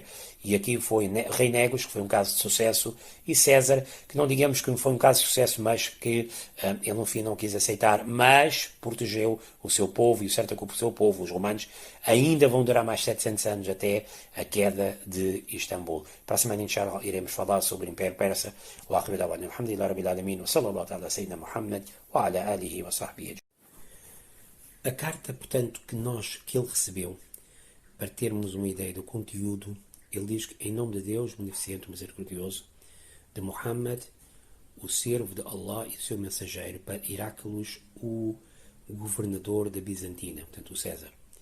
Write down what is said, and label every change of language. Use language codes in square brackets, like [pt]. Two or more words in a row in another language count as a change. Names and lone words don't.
[pt] E aqui foi Rei Negus, que foi um caso de sucesso, e César, que não digamos que foi um caso de sucesso, mas que ele no fim não quis aceitar, mas protegeu o seu povo, e o certo é que o seu povo, os romanos, ainda vão durar mais 700 anos até a queda de Istambul. Para a semana, inshallah, iremos falar sobre o Império Persa. [ar] وآخر دعوانا الحمد لله رب العالمين وصلى الله تعالى سيدنا محمد وعلى آله وصحبه. [pt] A carta, portanto, que ele recebeu, para termos uma ideia do conteúdo, ele diz que, em nome de Deus, beneficente, misericordioso, de Muhammad, o servo de Allah e o seu mensageiro, para Heráclides, o governador da Bizantina, portanto, o César.